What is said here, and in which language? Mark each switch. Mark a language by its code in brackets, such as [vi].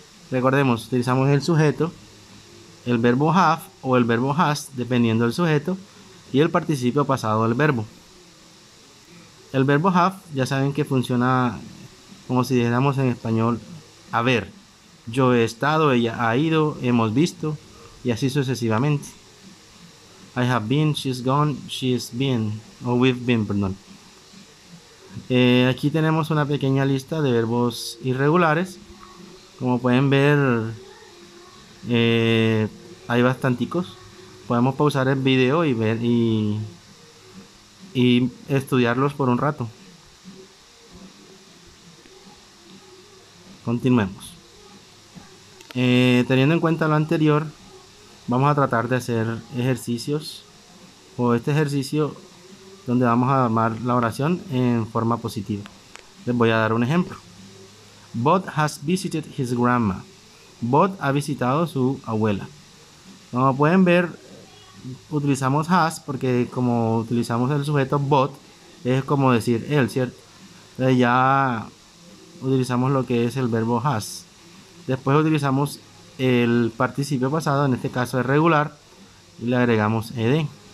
[es] Recordemos, utilizamos el sujeto, el verbo have o el verbo has, dependiendo del sujeto, y el participio pasado del verbo. El verbo have, ya saben que funciona como si dijéramos en español haber. Yo he estado, ella ha ido, hemos visto, y así sucesivamente. [en] I have been, she's gone, she's been, o we've been, [es] perdón. Aquí tenemos una pequeña lista de verbos irregulares. Como pueden ver, hay bastanticos. Podemos pausar el video y ver y estudiarlos por un rato. Continuemos. Teniendo en cuenta lo anterior, vamos a tratar de hacer ejercicios o este ejercicio donde vamos a armar la oración en forma positiva. Les voy a dar un ejemplo. [en] Bob has visited his grandma. [es] Bob ha visitado a su abuela. Como pueden ver, utilizamos has porque como utilizamos el sujeto Bob, es como decir él, ¿cierto? Entonces ya utilizamos lo que es el verbo has. Después utilizamos el participio pasado, en este caso es regular, y le agregamos ed.